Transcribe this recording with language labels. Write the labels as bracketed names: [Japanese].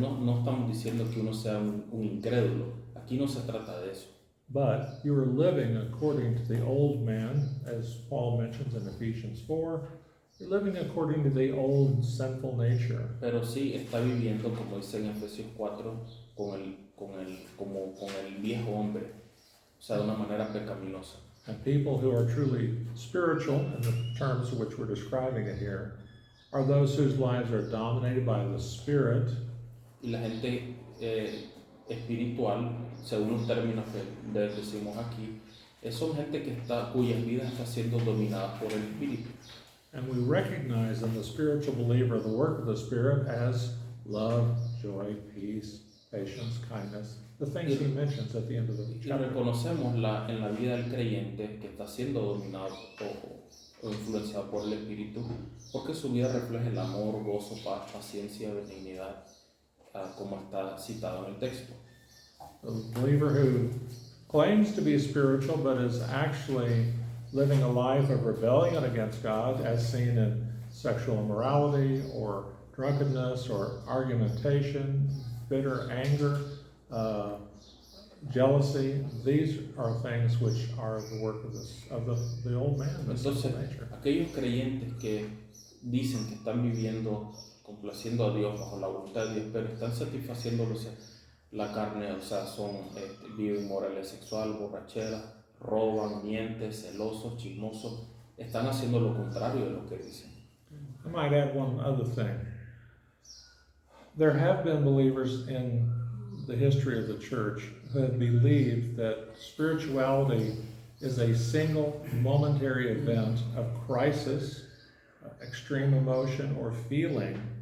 [Spanish] no estamos diciendo que uno sea un incrédulo. Aquí no se trata de eso. [English] But you are living according to the old man, as Paul mentions in Ephesians 4. You're living according to the old sinful nature. [Spanish] Pero sí está viviendo, como dice en Efesios 4, con el viejo hombre, o sea, de una manera pecaminosa. [English] And people who are truly spiritual, in the terms in which we're describing it here, are those whose lives are dominated by the Spirit. [Spanish] Y la gente espiritual, según los términos que decimos aquí, son gente cuyas vidas están siendo dominadas por el Espíritu. [English] And we recognize in the spiritual believer the work of the Spirit as love, joy, peace, patience, kindness, the things he mentions at the end of the [Spanish] Y [English] chapter. [Spanish] reconocemos en la vida del creyente que está siendo dominado o influenciado por el Espíritu, porque su vida refleja el amor, gozo, paz, paciencia, benignidad, como está citado en el texto. [English] The believer who claims to be spiritual but is actually living a life of rebellion against God, as seen in sexual immorality or drunkenness or argumentation, bitter anger, jealousy. These are things which are the work of the old man, the [Spanish] Entonces, [English] sinful nature. [Spanish] aquellos creyentes que dicen que están viviendo complaciendo a Dios bajo la voluntad de Dios, pero están satisfaciendo la carne, o sea, viven inmoralidad sexual, borrachera, roban, mienten, celosos, chismosos, están haciendo lo contrario de lo que dicen. [English] I might add one other thing. There have been believers in the history of the church who have believed that spirituality is a single momentary event of crisis, extreme emotion, or feeling.